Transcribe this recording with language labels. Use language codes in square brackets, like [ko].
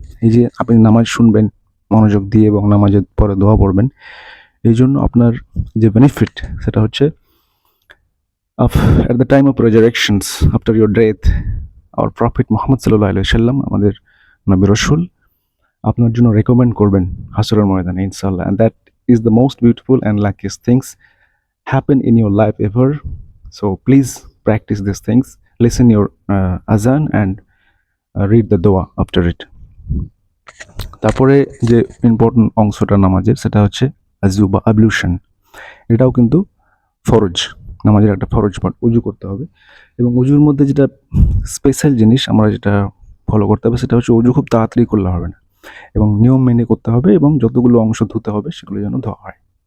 [bn] এই যে আপনি নামাজ শুনবেন মনোযোগ দিয়ে এবং নামাজের পরে দোয়া পড়বেন, এই জন্য আপনার যে বেনিফিট সেটা হচ্ছে [en] at the time of resurrections, after your death, [bn] our Prophet Muhammad sallallahu alaihi wasallam, আমাদের নবী রাসূল আপনার জন্য রেকমেন্ড করবেন হাসরের ময়দানে ইনশাআল্লাহ। [en] and that is the most beautiful and luckiest things happen in your life ever. So please practice these things, listen your azan and read the dua after it. [bn] তারপরে যে ইম্পর্টেন্ট অংশটা নামাজের সেটা হচ্ছে আযু বা অ্যাবলিউশন। এটাও কিন্তু ফরজ, নামাজের একটা ফরজ পার্ট। উজু করতে হবে এবং উজুর মধ্যে যেটা স্পেশাল জিনিস আমরা যেটা ফলো করতে হবে সেটা হচ্ছে উজু খুব তাড়াতাড়ি করলে হবে না এবং নিয়ম মেনে করতে হবে এবং যতগুলো অংশ ধুতে হবে সেগুলো যেন ধোয়া হয়।